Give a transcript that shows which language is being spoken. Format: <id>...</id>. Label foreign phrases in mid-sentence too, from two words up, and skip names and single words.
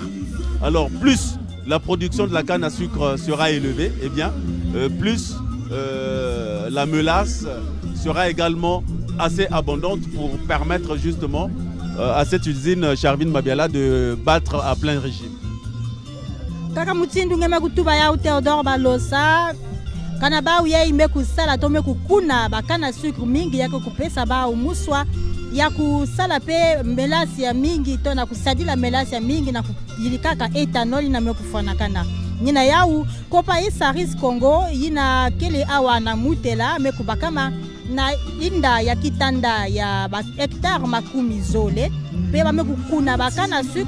<fr>Alors plus la production de la canne à sucre sera élevée, eh bien, plus la mélasse sera également assez abondante pour permettre justement à cette usine Charvin Mabiala de battre à plein régime.</fr> <ktu>Kaka mutindu ngeme kutuba ya Theodore Balosa kana ba uye ime kusala to me kukuna bakana sucre mingi yako kupesa ba umuswa ya kusala pe melasi ya mingi to na kusadila melasi ya mingi na kuyilikaka ethanol na me kufana kana nina yau kopa SARIS Congo yina kele awa na mutela me kubakama na inda ya kitanda ya ba hectare makumi zole pe ba me kukuna bakana sucre</ktu>